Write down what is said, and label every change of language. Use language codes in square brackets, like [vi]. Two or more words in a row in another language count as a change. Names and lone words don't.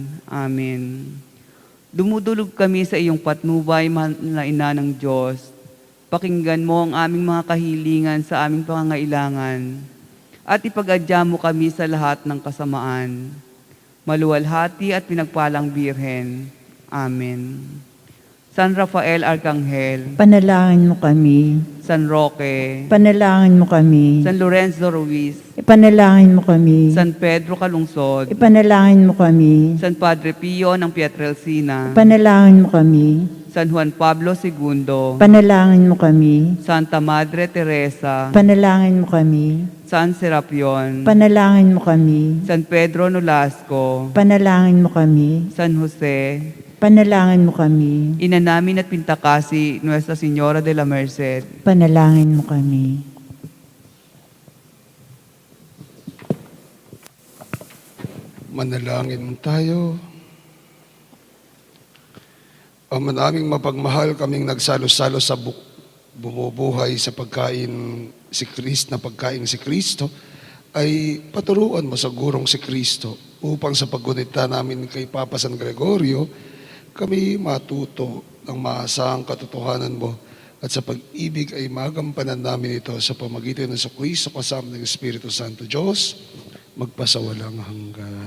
[tl] Amen. Dumudulog kami sa iyong patnubay, mahal na Ina ng Diyos. Pakinggan mo ang aming mga kahilingan sa aming pangangailangan at ipag-adya mo kami sa lahat ng kasamaan. Maluwalhati at pinagpalang Birhen. Amen. San Rafael Arcangel, Panalangin mo kami. San Roque, Panalangin mo kami. San Lorenzo Ruiz, Ipanalangin mo kami. San Pedro Calungsod, Ipanalangin mo kami. San Padre Pio ng Pietrelcina, Ipanalangin mo kami. San Juan Pablo II, Panalangin mo kami. Santa Madre Teresa, Panalangin mo kami. San Serapion, Panalangin mo kami. San Pedro Nolasco, Panalangin mo kami. San Jose, Panalangin mo kami. Ina namin at Pintakasi, Nuestra Señora de la Merced, Panalangin mo kami. Manalangin tayo. Ama naming mapagmahal, kaming nagsalo-salo sa bumubuhay sa pagkain si Kristo, na pagkain si Kristo, ay paturuan mo sa gurong si Kristo upang sa paggunita namin kay Papa San Gregorio, kami matuto ng maasahang katotohanan mo at sa pag-ibig ay magampanan namin ito sa pamagitan ng Kristo kasama ng Espiritu Santo Diyos, magpasawalang hanggan.